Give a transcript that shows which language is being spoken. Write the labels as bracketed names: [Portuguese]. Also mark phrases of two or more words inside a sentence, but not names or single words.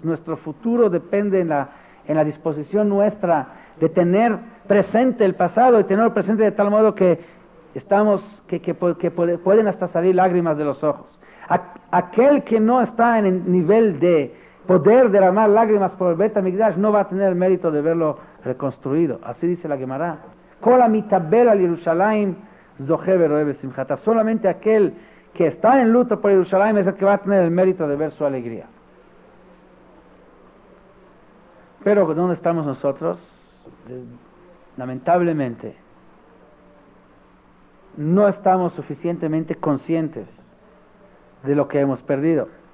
[Spanish] Nuestro futuro depende en la disposición nuestra de tener presente el pasado y tenerlo presente de tal modo que pueden hasta salir lágrimas de los ojos. Aquel que no está en el nivel de poder derramar lágrimas por el Bet HaMikdash no va a tener el mérito de verlo reconstruido. Así dice la Gemara. [Hebrew] כל המתאבל על ירושלים זוכה ורואה בשמחתה. [Spanish] Solamente aquel que está en luto por Jerusalén es el que va a tener el mérito de ver su alegría. Pero ¿dónde estamos nosotros? Lamentablemente, no estamos suficientemente conscientes de lo que hemos perdido.